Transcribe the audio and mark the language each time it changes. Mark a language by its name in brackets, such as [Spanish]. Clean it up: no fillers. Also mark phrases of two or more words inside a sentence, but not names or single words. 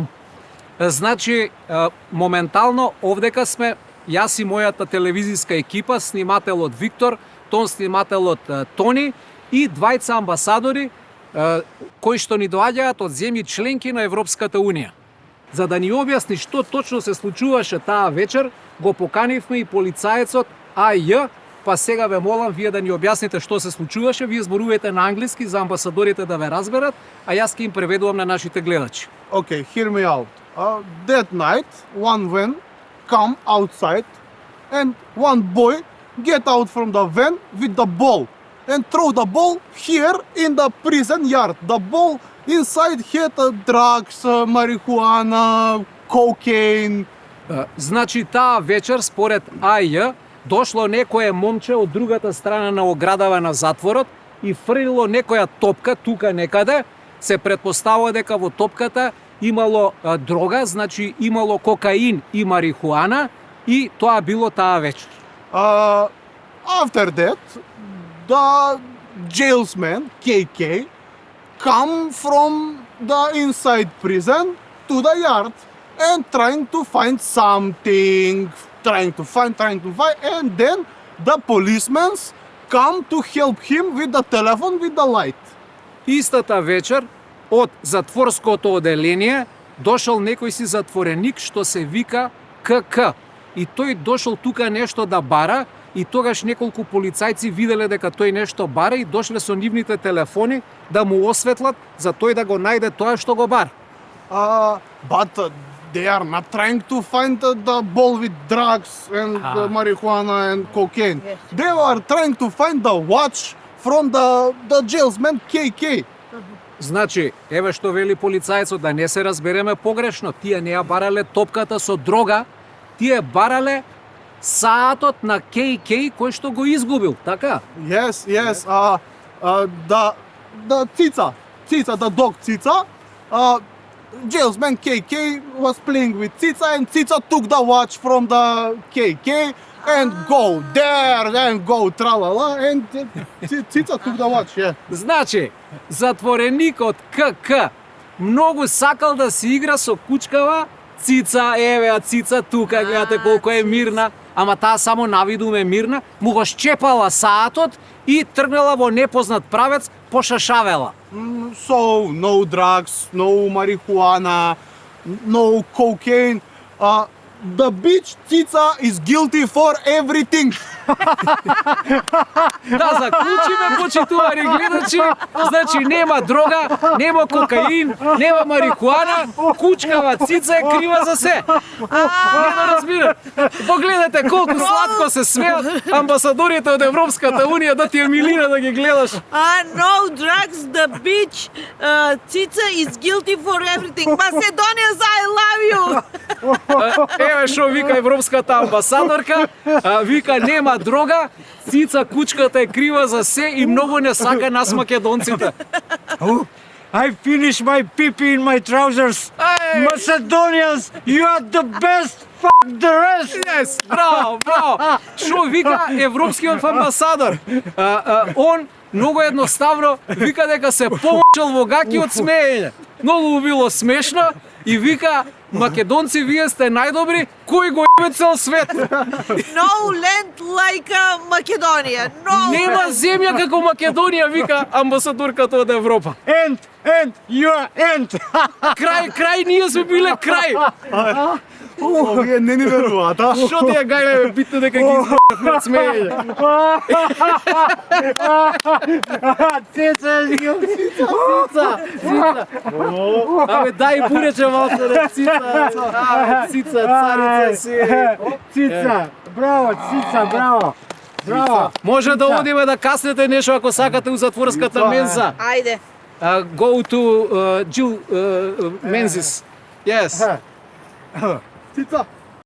[Macedonian] Значи, моментално овдека сме јас и мојата телевизиска екипа, снимателот Виктор, тон снимателот Тони и двајца амбасадори кои што ни доаѓаат од земји членки на Европската Унија. За да ни објасни што точно се случуваше таа вечер, го поканивме и полицаецот АЈ, па сега ве молам вие да ни објасните што се случуваше. Вие зборувате на англиски за амбасадорите да ве разберат, а јас ќе им преведувам на нашите гледачи. [English] Okay, hear me out. That night, one van come outside and one boy get out from the van with the ball and throw the ball here in the prison yard. The ball inside had drugs, marijuana, cocaine. [Macedonian] Значи таа вечер според АЈ дошло некое момче од другата страна на оградава на затворот и фрлило некоја топка тука некаде. Се претпоставува дека во топката имало дрога, значи имало кокаин и марихуана и тоа било таа вечер. [English] After that, the jailsman KK come from the inside prison to the yard and trying to find something, trying to find, and then the policemen come to help him with the telephone, with the light. [Macedonian] Истата вечер од затворското оделение дошол некој си затвореник што се вика КК. И тој дошол тука нешто да бара и тогаш неколку полицајци виделе дека тој нешто бара и дошле со нивните телефони да му осветлат за тој да го најде тоа што го бара. [English] But they are not trying to find the ball with drugs and marijuana and cocaine. Yes. They are trying to find the watch from the jailsman KK. [Macedonian] Значи, еве што вели полицајецот, да не се разбереме погрешно, тие не ја барале топката со дрога, тие барале саатот на KK кој што го изгубил, така? [English] Yes. The Cica, the dog Cica. Jailsman KK was playing with Cica and Cica took the watch from the KK and go there and go tralala and Cica took the watch, yeah. [Macedonian] Значи, затвореникот КК многу сакал да се игра со кучкава Цица, еве а Цица тука, гледате колку е мирна, ама таа само навидум е мирна, му го шчепала саатот и тргнала во непознат правец, пошашавела. [English] So, no drugs, no marijuana, no cocaine. The bitch Cica is guilty for everything. [Macedonian] Да заклучиме, почитувани гледачи, значи нема дрога, нема кокаин, нема марихуана, кучкава Цица е крива за се. Не да разбират. Погледате колку сладко се смеат амбасадорите од Европската Унија, да ти е милина да ги гледаш. [English] No drugs, the bitch Cica is guilty for everything. Macedonians, I love you. [Macedonian] Еве што вика Европската амбасадорка, вика нема дрога, Цица кучката е крива за се и многу не сака нас македонците. [English] I finished my pee-pee in my trousers. Hey. Macedonians, you are the best. Fuck the rest. Yes, [Macedonian] браво. Што вика Европскиот амбасадор? Он многу едноставно вика дека се помочел во гаки од смеење. Многу било смешно и вика македонци, вие сте најдобри, кој го ебе цел свет. [English] No land like Macedonia. No. [Macedonian] Нема земја како Македонија, вика амбасадорката од Европа. [English] End, you are end. [Macedonian] Крај, ние сме биле крај. Вие не ни веруваат, а? Што ти ја гајле, битно дека ги избрат од смеење. Цица. Абе, дај бурече малце, Цица, царица си. Cica, bravo, Cica, bravo. Може да одиме да каснете нешто ако сакате у затворската менза. Ајде. [English] Go to Jill Menzies. Yes. Cica.